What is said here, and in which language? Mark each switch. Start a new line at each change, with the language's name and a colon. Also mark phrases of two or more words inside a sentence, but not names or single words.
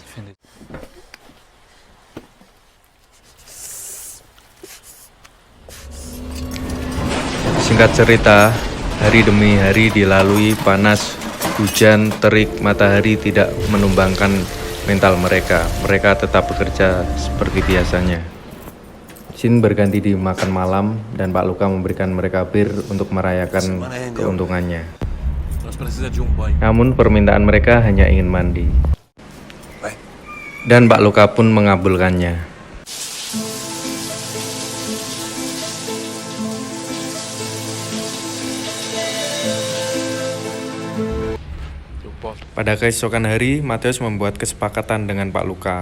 Indonesian: Singkat cerita, hari demi hari dilalui panas, hujan, terik, matahari tidak menumbangkan mental mereka. Mereka tetap bekerja seperti biasanya. Scene berganti di makan malam dan Pak Luka memberikan mereka bir untuk merayakan keuntungannya.
Portuguese: Nós precisamos de banho.
Indonesian: Namun permintaan mereka hanya ingin mandi. Dan Pak Luka pun mengabulkannya. Pada keesokan hari, Mateus membuat kesepakatan dengan Pak Luka.